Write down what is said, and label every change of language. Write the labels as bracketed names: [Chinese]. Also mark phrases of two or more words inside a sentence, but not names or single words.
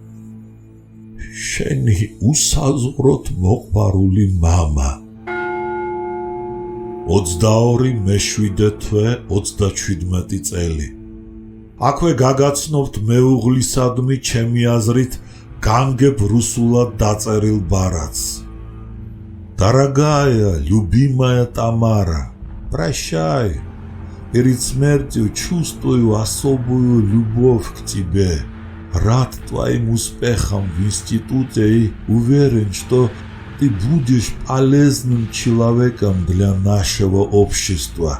[Georgian] შენი უსაზღვროდ მოყვარული მამა. 22 მე-7 თვე 37 წელი. აქვე გაგაცნობთ მეუღლისადმი ჩემი აზრით განგებ რუსულად დაწერილ ბარათს. [Russian] Дорогая, любимая Тамара, прощай. Перед смертью чувствую особую любовь к тебе. Рад твоим успехам в институте и уверен, что ты будешь полезным человеком для нашего общества.